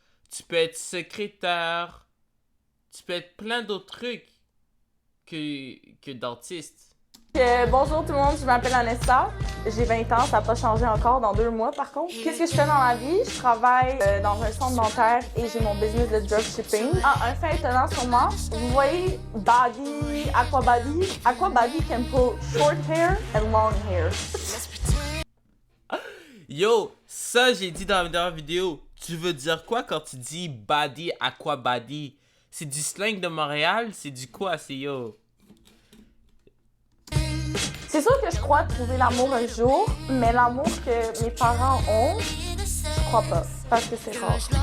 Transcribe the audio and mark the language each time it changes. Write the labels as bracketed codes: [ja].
[fr] Tu peux être secrétaire. Tu peux être plein d'autres trucs que dentiste. Bonjour tout le monde, je m'appelle Anessa. J'ai 20 ans, ça n'a pas changé encore dans 2 mois par contre. Qu'est-ce que je fais dans la vie? Je travaille dans un centre dentaire et j'ai mon business de dropshipping. Un fait étonnant sur moi, vous voyez Body, Aquabody? [en] Aquabody can pull short hair and long hair. [fr] Yo, ça j'ai dit dans la dernière vidéo. Tu veux dire quoi quand tu dis body, aquabody? C'est du slang de Montréal? C'est du quoi? C'est yo. C'est sûr que je crois trouver l'amour un jour, mais l'amour que mes parents ont, je crois pas, parce que c'est rare.